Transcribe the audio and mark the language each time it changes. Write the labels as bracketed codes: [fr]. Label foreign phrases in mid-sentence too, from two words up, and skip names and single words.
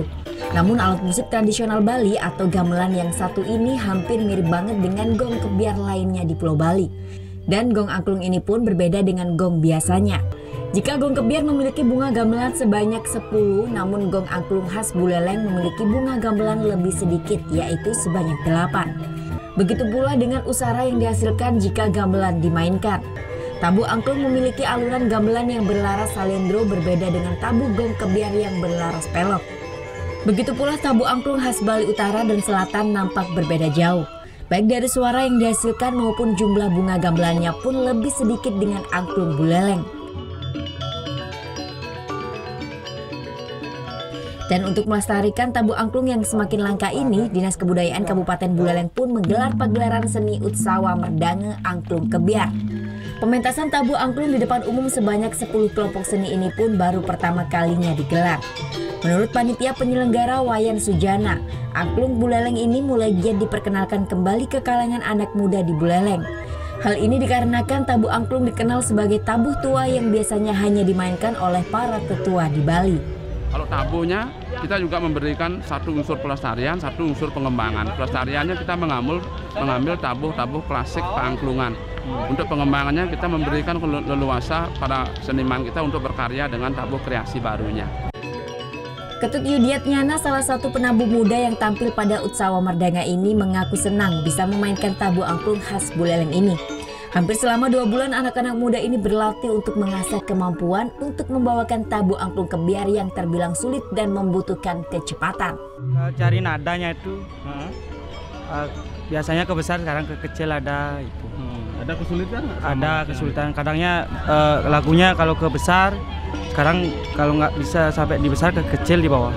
[id] Namun alat musik tradisional Bali atau gamelan yang satu ini hampir mirip banget dengan gong kebiar lainnya di Pulau Bali. Dan gong angklung ini pun berbeda dengan gong biasanya. Jika gong kebiar memiliki bunga gamelan sebanyak 10, namun gong angklung khas Buleleng memiliki bunga gamelan lebih sedikit, yaitu sebanyak 8. Begitu pula dengan usara yang dihasilkan jika gamelan dimainkan. Tabu angklung memiliki alunan gamelan yang berlaras salendro berbeda dengan tabu gong kebiar yang berlaras pelok. Begitu pula tabu angklung khas Bali Utara dan Selatan nampak berbeda jauh. Baik dari suara yang dihasilkan maupun jumlah bunga gamelannya pun lebih sedikit dengan angklung Buleleng. Dan untuk melestarikan tabu angklung yang semakin langka ini, Dinas Kebudayaan Kabupaten Buleleng pun menggelar pagelaran seni Utsawa Merdange Angklung Kebiar. Pementasan tabu angklung di depan umum sebanyak 10 kelompok seni ini pun baru pertama kalinya digelar. Menurut panitia penyelenggara Wayan Sujana, angklung Buleleng ini mulai giat diperkenalkan kembali ke kalangan anak muda di Buleleng. Hal ini dikarenakan tabu angklung dikenal sebagai tabuh tua yang biasanya hanya dimainkan oleh para tetua di Bali. Kalau tabunya, kita juga memberikan satu unsur pelestarian, satu unsur pengembangan. Pelestariannya kita mengambil tabuh-tabuh klasik keangklungan. Untuk pengembangannya kita memberikan leluasa para seniman kita untuk berkarya dengan tabuh kreasi barunya. Ketut Yudiatnyana, salah satu penabuh muda yang tampil pada Utsawa Merdange ini, mengaku senang bisa memainkan tabuh angklung khas Buleleng ini. Hampir selama 2 bulan anak-anak muda ini berlatih untuk mengasah kemampuan untuk membawakan tabuh angklung kebiar yang terbilang sulit dan membutuhkan kecepatan. Cari nadanya itu biasanya ke besar, sekarang ke kecil ada itu. Ada kesulitan? Ada kesulitan. Kadangnya lagunya kalau ke besar, sekarang kalau nggak bisa sampai di besar ke kecil di bawah.